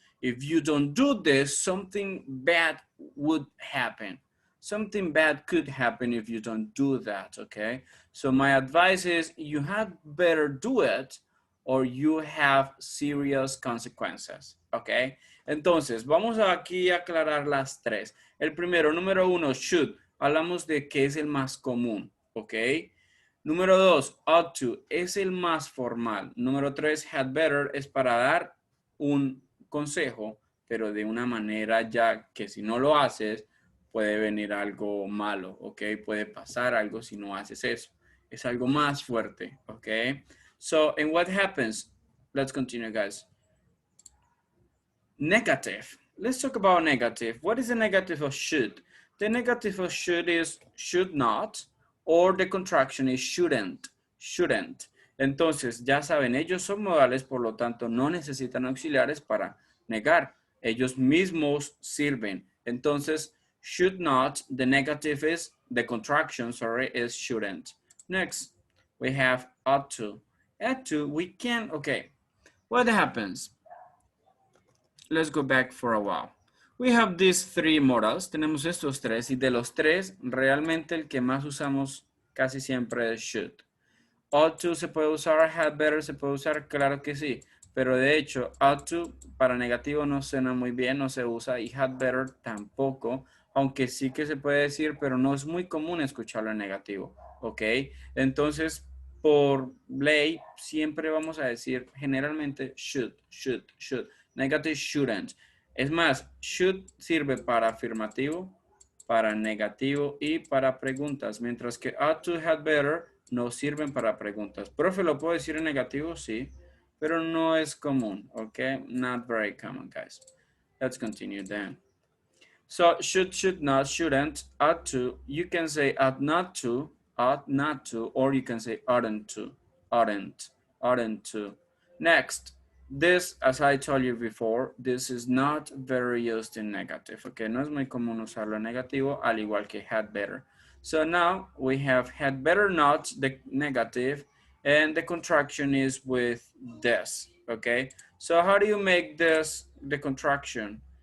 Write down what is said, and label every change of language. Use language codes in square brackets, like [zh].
[en] If you don't do this, something bad would happen. Something bad could happen if you don't do that, okay? So my advice is you had better do it or you have serious consequences, okay? [es] Entonces, vamos aquí a aclarar las tres. El primero, número uno, should. Hablamos de qué es el más común, ¿ok? Número dos, ought to, es el más formal. Número tres, had better, es para dar un consejo, pero de una manera ya que si no lo haces, puede venir algo malo, ¿ok? Puede pasar algo si no haces eso. Es algo más fuerte, ¿ok? [en] So, and what happens? Let's continue, guys. Negative. Let's talk about negative. What is the negative of should? The negative of should is should not, or the contraction is shouldn't. Shouldn't. [es] Entonces, ya saben, ellos son modales, por lo tanto, no necesitan auxiliares para negar. Ellos mismos sirven. [en] Entonces, should not, the negative is, the contraction, sorry, is shouldn't. Next, we have ought to. Ought to, we can, okay. What happens? Let's go back for a while. We have these three modals. [es] Tenemos estos tres y de los tres, realmente el que más usamos casi siempre es should. Ought to se puede usar, had better se puede usar, claro que sí. Pero de hecho, ought to para negativo no suena muy bien, no se usa y had better tampoco, aunque sí que se puede decir, pero no es muy común escucharlo en negativo, ¿ok? Entonces, por ley, siempre vamos a decir generalmente should, should, should. [en] Negative shouldn't. [es] Es más, should sirve para afirmativo, para negativo y para preguntas, mientras que ought to, had better no sirven para preguntas. Profe, ¿lo puedo decir en negativo? Sí, pero no es común, ¿ok? [en] Not very common, guys. Let's continue then. So, should not, shouldn't, ought to. You can say ought not to, or you can say oughtn't to, oughtn't to. Next, this, as I told you before, this is not very used in negative, okay? [es] No es muy común usarlo en negativo, al igual que had better. [en] So now we have had better not, the negative, and the contraction is with this, okay? So how do you make this, the contraction?